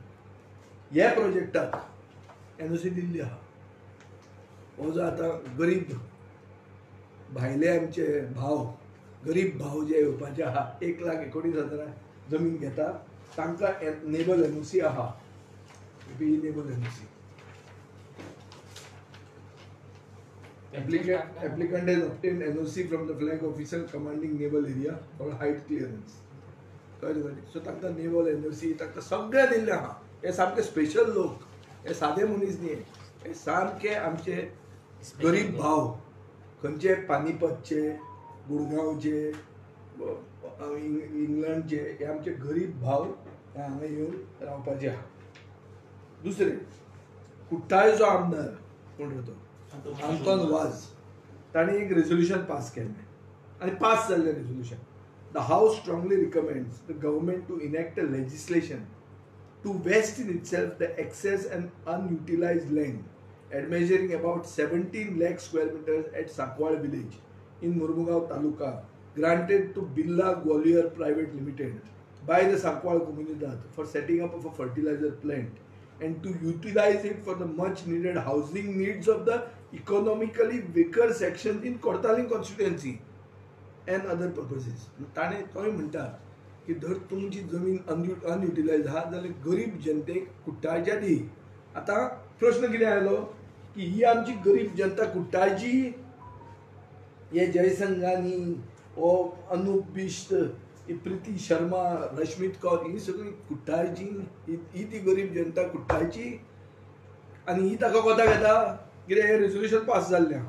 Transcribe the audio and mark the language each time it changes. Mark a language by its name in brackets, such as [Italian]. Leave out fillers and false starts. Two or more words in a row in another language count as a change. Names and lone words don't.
[Konkani] ह्या प्रोजेक्टाक एनओसी दिल्ली आहा. हो जो आतां गरीब भायले आमचे भाव, गरीब भाव जे येवपाचे आहा 1,19,000 जमीन घेता तांकां नेबल एनओसी आहा. नेबल एनओसी. [English] Applicant has obtained NOC from the flag officer commanding naval area for height clearance. [Konkani] सो तांकां नेवल एनओसी तांकां सगळें दिल्लें आहा. हे सामके स्पेशल लोक, हे सादे मनीस न्ही. हे सामके आमचे गरीब भाव, खंयचे पानिपतचे, गुडगांवचे, इंग्लंडचे, हे आमचे गरीब भाव हे हांगा येवन रावपाचे आहा. दुसरे कुट्टाळचो आमदार कोण रे तो आंतोन वाज, ताणें एक रेझोल्युशन पास केल्लें आनी पास जाल्लें रेझोल्युशन. [English] The House strongly recommends the government to enact a legislation to vest in itself the excess and unutilized land at measuring about 17 lakh square meters at Sakwal village in Murmugaon Taluka, granted to Birla Gwalior Private Limited by the Sakwal Comunidad for setting up of a fertilizer plant and to utilize it for the much needed housing needs of the economically weaker sections in Kortaling constituency and other purposes. [Konkani] ताणें तोय म्हणटा की धर तुमची जमीन अनयुटिलायज आहा जाल्यार गरीब जनतेक कुट्टाळच्या दी. आतां प्रश्न कितें आयलो की ही आमची गरीब जनता कुट्टाळची, हे जयसंघानी, ओ अनूप बिश्त, प्रीती शर्मा, रश्मीत कौर ही सगळी कुट्टाळची, ही ती गरीब जनता कुट्टाळची आनी ही ताका कोता घेता कितें हे रेझोल्युशन पास जाल्लें आहा.